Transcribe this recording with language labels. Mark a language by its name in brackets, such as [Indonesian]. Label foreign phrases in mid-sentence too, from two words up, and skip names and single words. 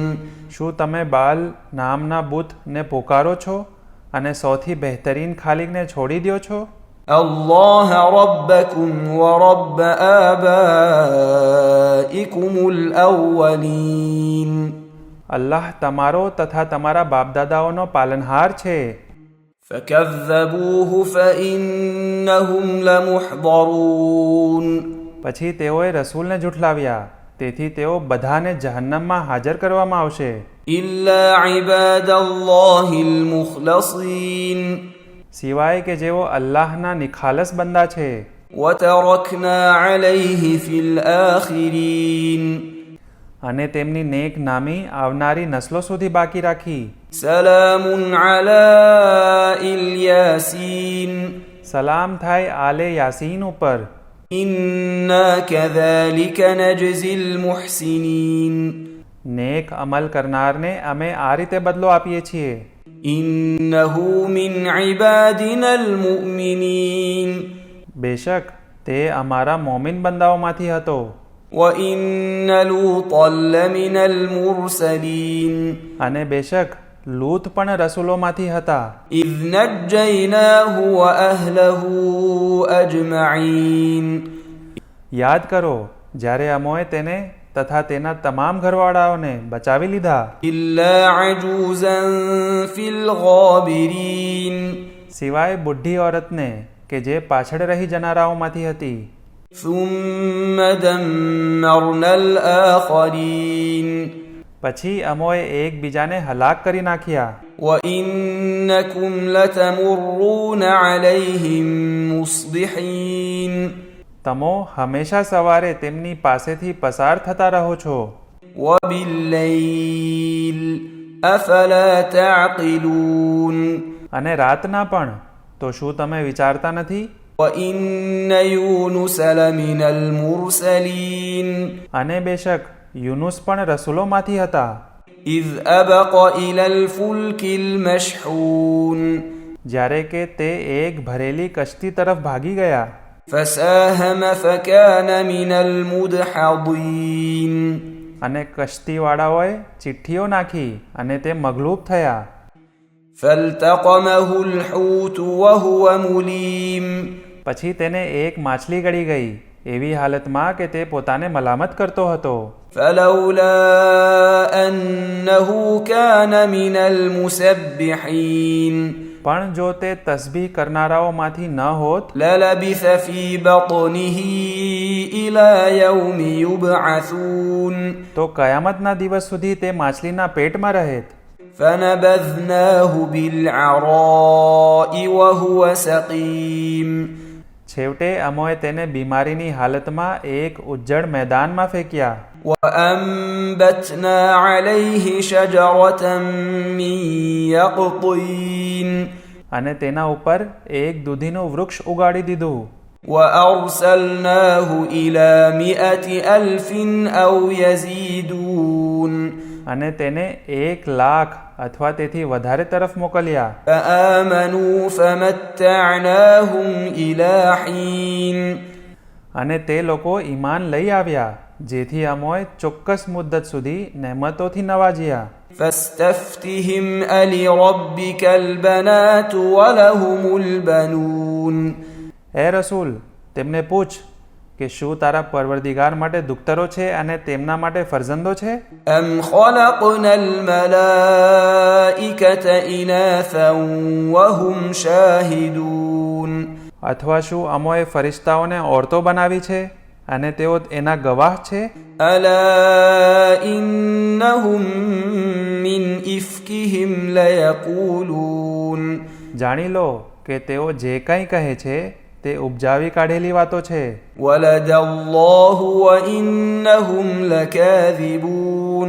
[Gujarati] શું તમે બાલ નામના બુતને પોકારો છો અને સૌથી બહેતરીન ખાલિકને છોડી દો છો [Arabic] الله ربكم ورب آبائكم الأولين [Gujarati] અલ્લાહ તમારો તથા તમારા બાપદાદાઓનો પાલનહાર છે [Arabic] فكذبوه فإنهم لمحضرون [Gujarati] પછી તેઓએ રસૂલને જુઠલાવ્યા તેથી તેઓ બધાને જહન્નમમાં હાજર કરવામાં આવશે [Arabic] إلا عباد الله المخلصين [Gujarati] સિવાય કે જેઓ અલ્લાહના નિખાલસ બંદા છે [Arabic] وتركنا عليه في الآخرين [Gujarati] અને તેમની નેક નામી આવનારી નસ્લો સુધી બાકી રાખી [Arabic] سلام على الياسين [Gujarati] સલામ થાય આલે યાસીન ઉપર [Arabic] إنا كذلك نجزي المحسنين [Gujarati] નેક અમલ કરનારને અમે આ રીતે બદલો આપીએ છીએ [Arabic] إنه من عبادنا المؤمنين [Gujarati] બેશક તે અમારા મોમિન બંદાઓમાંથી હતો [Arabic] وإن لوطا لمن المرسلين [Gujarati] અને બેશક લૂત પણ રસૂલોમાંથી હતા [Arabic] إذ نجيناه وأهله أجمعين [Gujarati] યાદ કરો જ્યારે અમોએ તેને તથા તેના તમામ ઘરવાળાઓને બચાવી લીધા [Arabic] إلا عجوزا في الغابرين [Gujarati] સિવાય બુઢી ઓરતને કે જે પાછળ રહી જનારાઓમાંથી હતી [Arabic] ثم دمرنا الآخرين [Gujarati] પછી અમોએ એકબીજાને હલાક કરી નાખ્યા [Arabic] وإنكم لتمرون عليهم مصبحين [Gujarati] તમો હંમેશા સવારે તેમની પાસેથી પસાર થતા રહો છો [Arabic] وبالليل أفلا تعقلون [Gujarati] અને રાતના પણ તો શું તમે વિચારતા નથી [Arabic] وإن يونس لمن المرسلين [Gujarati] અને બેશક યુનુસ પણ રસૂલોમાંથી હતા [Arabic] إذ أبق إلى الفلك المشحون [Gujarati] જ્યારે કે તે એક ભરેલી કશ્તી તરફ ભાગી ગયા [Arabic] فساهم فكان من المدحضين [Gujarati] અને કશ્તીવાળાઓએ ચિઠ્ઠીઓ નાખી અને તે મગલૂબ થયા [Arabic] فالتقمه الحوت وهو مليم [Gujarati] પછી તેને એક માછલી ગળી ગઈ એવી હાલતમાં કે તે પોતાને મલામત કરતો હતો. [Arabic] فلولا أنه كان من المسبحين [Gujarati] પણ જો તે તસ્બીહ કરનારાઓમાંથી ન હોત [Arabic] للبث في بطنه إلى يوم يبعثون [Gujarati] તો કયામતના દિવસ સુધી તે માછલીના પેટમાં રહેત. [Arabic] فنبذناه بالعراء وهو سقيم [Gujarati] છેવટે અમોએ તેને બીમારીની હાલતમાં એક ઉજ્જડ મેદાનમાં ફેંક્યા. [Arabic] وأنبتنا عليه شجرة من يقطين [Gujarati] અને તેના ઉપર એક દૂધીનું વૃક્ષ ઉગાડી દીધું. [Arabic] وأرسلناه إلى 100,000 أو يزيدون [Gujarati] અને તેને 1,00,000 અથવા તેથી વધારે તરફ મોકલ્યા. [Arabic] فآمنوا فمتعناهم إلى حين [Gujarati] અને તે લોકો ઈમાન લઈ આવ્યા જેથી અમોએ ચોક્કસ મુદ્દત સુધી નહેમતોથી નવાજ્યા. [Arabic] فاستفتهم ألربك البنات ولهم البنون [Gujarati] હે રસૂલ, તેમને પૂછ કે શું તારા પરવરદિગાર માટે દુખ્તરો છે અને તેમના માટે ફરજંદો છે? [Arabic] أم خلقنا الملائكة إناثا وهم شاهدون [Gujarati] અથવા શું અમોએ ફરિશ્તાઓને ઓરતો બનાવી છે અને તેઓ એના ગવાહ છે? [Arabic] ألا إنهم من إفكهم ليقولون [Gujarati] જાણી લો કે તેઓ જે કંઈ કહે છે તે ઉપજાવી કાઢેલી વાતો છે. [Arabic] ولد الله وإنهم لكاذبون